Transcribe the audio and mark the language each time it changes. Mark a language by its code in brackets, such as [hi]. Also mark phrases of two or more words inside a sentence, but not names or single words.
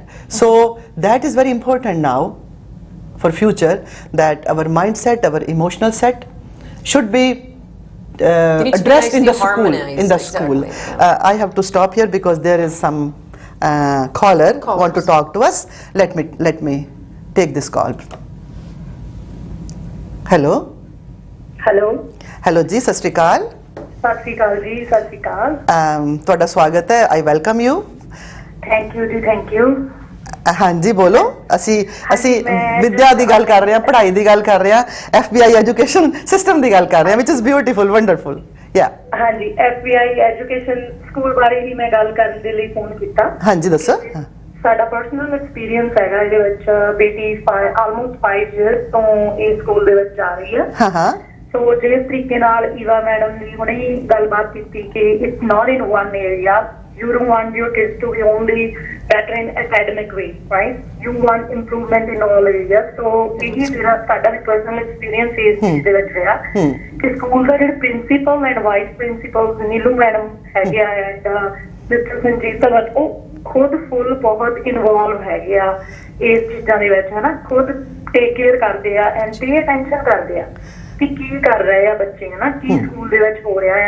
[en] So that is very important now for future, that our mindset, our emotional set should be addressed in the school. I have to stop here because there is some caller want to talk to us. Let me take this call. Hello. [pa] Hello ਜੀ, ਸਤ ਸ੍ਰੀ ਅਕਾਲ। ਸਤ ਸ੍ਰੀ ਅਕਾਲ ਜੀ, ਸਤ ਸ੍ਰੀ ਅਕਾਲ। ਤੁਹਾਡਾ ਸਵਾਗਤ ਹੈ। [en] I welcome you। Thank you जी, thank you। [pa] ਹਾਂ ਜੀ, ਬੋਲੋ। ਅਸੀਂ ਵਿਦਿਆ ਦੀ ਗੱਲ ਕਰ ਰਹੇ ਹਾਂ, ਪੜ੍ਹਾਈ ਦੀ ਗੱਲ ਕਰ ਰਹੇ ਹਾਂ, FBI [en] education system [pa] ਦੀ ਗੱਲ ਕਰ ਰਹੇ ਹਾਂ, [en] which is beautiful, wonderful। [pa] ਹਾਂ ਜੀ, FBI ਐਜੂਕੇਸ਼ਨ ਸਕੂਲ ਬਾਰੇ ਹੀ ਮੈਂ ਗੱਲ ਕਰਨ ਦੇ ਲਈ ਫੋਨ ਕੀਤਾ। ਹਾਂ ਜੀ, ਦੱਸੋ। ਸਾਡਾ [en] personal experience [pa] ਹੈਗਾ ਇਹਦੇ ਵਿੱਚ। ਬੇਟੀ [en] almost 5 years [pa] ਤੋਂ ਇਹ ਸਕੂਲ ਦੇ ਵਿੱਚ ਜਾ ਰਹੀ ਹੈ। ਹਾਂ। ਸੋ ਜਿਸ ਤਰੀਕੇ ਨਾਲ ਈਵਾ ਮੈਡਮ ਨੇ ਹੁਣੇ ਹੀ ਗੱਲਬਾਤ ਕੀਤੀ ਕਿ [en] it's not in one area, you don't want your kids to be only better in academic way, right? You want improvement in all areas. [pa] So ਇਹੀ ਜਿਹੜਾ ਸਾਡਾ [en] personal experience [pa] ਇਸ ਚੀਜ਼ ਦੇ ਵਿੱਚ ਰਿਹਾ ਕਿ ਸਕੂਲ ਦਾ ਜਿਹੜਾ [en] principal and vice principal [pa] ਨੀਲੂ ਮੈਡਮ ਹੈਗੇ ਆ ਐਂਡ ਮਿਸਟਰ ਸੰਜੀਤ ਸਵਤ, ਉਹ ਖੁਦ ਫੁੱਲ ਬਹੁਤ ਇਨਵੋਲਵ ਹੈਗੇ ਆ ਇਸ ਚੀਜ਼ਾਂ ਦੇ ਵਿੱਚ, ਹਨਾ। ਖੁਦ [en] take care [pa] ਕਰਦੇ ਆ [en] and pay attention [pa] ਕਰਦੇ ਆ ਕਿ ਕੀ ਕਰ ਰਹੇ ਆ ਬੱਚੇ, ਹਨਾ, ਕੀ ਸਕੂਲ ਦੇ ਵਿੱਚ ਹੋ ਰਿਹਾ ਹੈ।